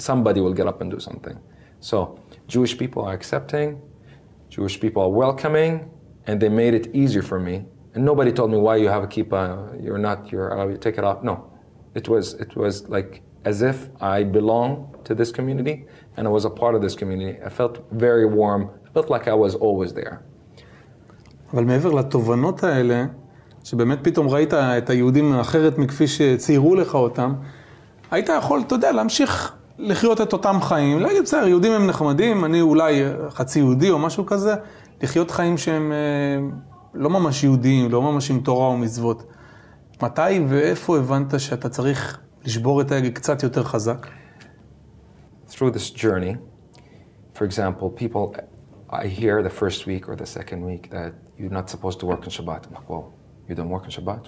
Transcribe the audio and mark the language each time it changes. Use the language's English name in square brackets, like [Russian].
[English] Somebody will get up and do something. So Jewish people are accepting, Jewish people are welcoming, and they made it easier for me. And nobody told me why you have a kippah, you take it off. No, it was like as if I belong to this community and I was a part of this community. I felt very warm. I felt like I was always there. [Hebrew] אבל מעבר לתובנות האלה, שבאמת פתאום ראית את היהודים אחרת מכפי שציירו לך אותם, היית יכול, אתה יודע, להמשיך לחיות את אותם חיים, להגיד, בסדר, יהודים הם נחמדים, אני אולי חצי יהודי או משהו כזה, לחיות חיים שהם לא ממש יהודיים, לא ממש עם תורה או מצוות. מתי ואיפה הבנת שאתה צריך לשבור את ההגה קצת יותר חזק? [English] Through this journey, For example, people, I hear the first week or the second week that you're not supposed to work on Shabbat. I'm like, whoa, you don't work on Shabbat?